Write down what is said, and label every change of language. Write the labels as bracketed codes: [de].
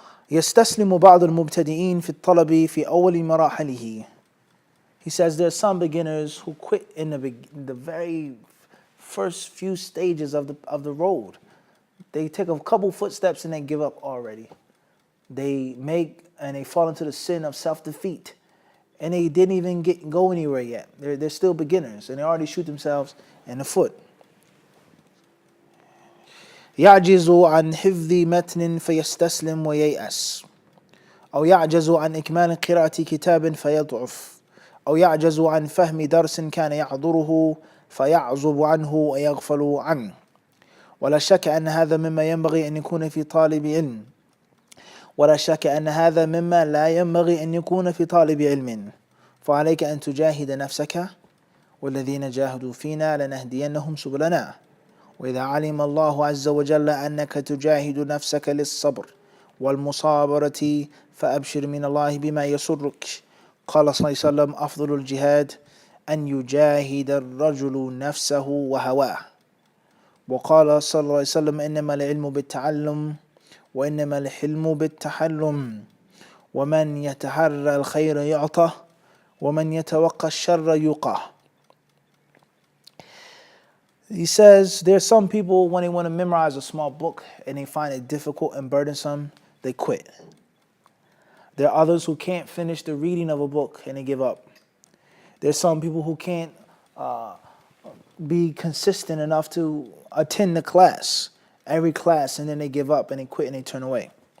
[ar] يستسلم بعض المبتدئين في الطلب في أول مراحله. [en] He says there's some beginners who quit in the very first few stages of the road. They take a couple footsteps and they give up already. They fall into the sin of self-defeat, and they didn't even go anywhere yet. They're still beginners, and they already shoot themselves in the foot. [ar] يعجز عن حفظ متن فيستسلم وييأس، أو يعجز عن إكمال قراءة كتاب فيضعف، أو يعجز عن فهم درس كان يحضره فيعزب عنه ويغفل عنه. ولا شك أن هذا مما ينبغي أن يكون في طالب علم، ولا شك أن هذا مما لا ينبغي أن يكون في طالب علم. فعليك أن تجاهد نفسك والذين جاهدوا فينا لنهدينهم سبلنا. وإذا علم الله عز وجل أنك تجاهد نفسك للصبر والمصابرة فأبشر من الله بما يسرك. قال صلى الله عليه وسلم أفضل الجهاد أن يجاهد الرجل نفسه وهواه. وقال صلى الله عليه وسلم إنما العلم بالتعلم وإنما الحلم بالتحلم. ومن يتحرى الخير يعطه ومن يتوقى الشر يقاه. [en] He says there's some people when they want to memorize a small book and they find it difficult and burdensome, they quit. There are others who can't finish the reading of a book and they give up. There's some people who can't be consistent enough to attend the class, every class, and then they give up and they quit and they turn away.